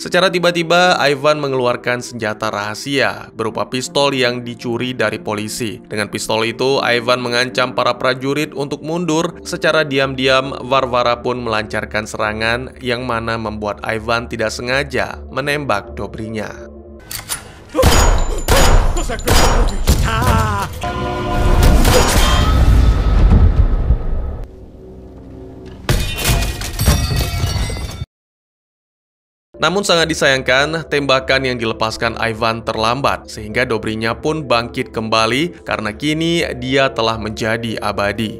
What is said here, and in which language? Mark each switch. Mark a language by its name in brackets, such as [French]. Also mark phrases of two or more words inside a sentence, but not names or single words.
[Indonesian] Secara tiba-tiba, Ivan mengeluarkan senjata rahasia berupa pistol yang dicuri dari polisi. Dengan pistol itu, Ivan mengancam para prajurit untuk mundur. Secara diam-diam, Varvara pun melancarkan serangan yang mana membuat Ivan tidak sengaja menembak Dobrinya. [Italian] Cos'è questo prodigio? [Indonesian] Namun sangat disayangkan, tembakan yang dilepaskan Ivan terlambat, sehingga Dobrinya pun bangkit kembali karena kini dia telah menjadi abadi.